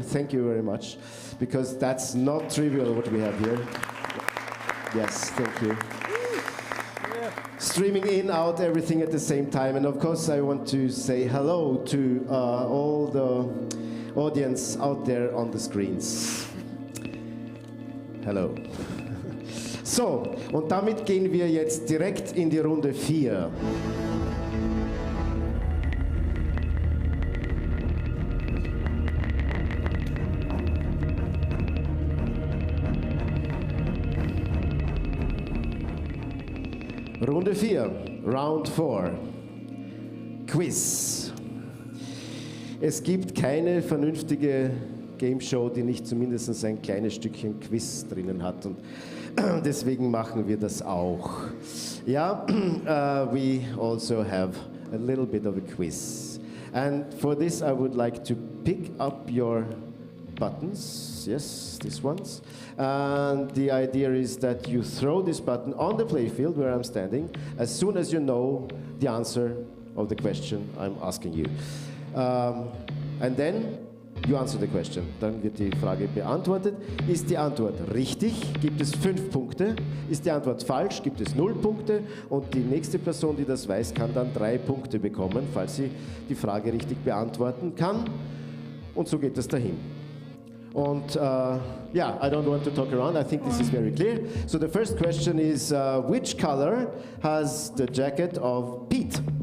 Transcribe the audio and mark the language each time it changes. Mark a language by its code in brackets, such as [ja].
[en] Thank you very much, because that's not trivial what we have here. Yes, thank you. Streaming in, out, everything at the same time. And of course, I want to say hello to all the audience out there on the screens. Hello. [de] So, und damit gehen wir jetzt direkt in die Runde 4. Runde 4, Round 4, Quiz. Es gibt keine vernünftige Game Show, die nicht zumindest ein kleines Stückchen Quiz drinnen hat, und deswegen machen wir das auch. [en] Ja, we also have a little bit of a quiz. And for this I would like to pick up your buttons, yes, these ones. And the idea is that you throw this button on the playfield where I'm standing as soon as you know the answer of the question I'm asking you. And then you answer the question. [de] Dann wird die Frage beantwortet. Ist die Antwort richtig, gibt es 5 Punkte. Ist die Antwort falsch, gibt es 0 Punkte. Und die nächste Person, die das weiß, kann dann 3 Punkte bekommen, falls sie die Frage richtig beantworten kann. Und so geht es dahin. [en] And yeah, I don't want to talk around. I think this is very clear. So the first question is, which color has the jacket of Pete?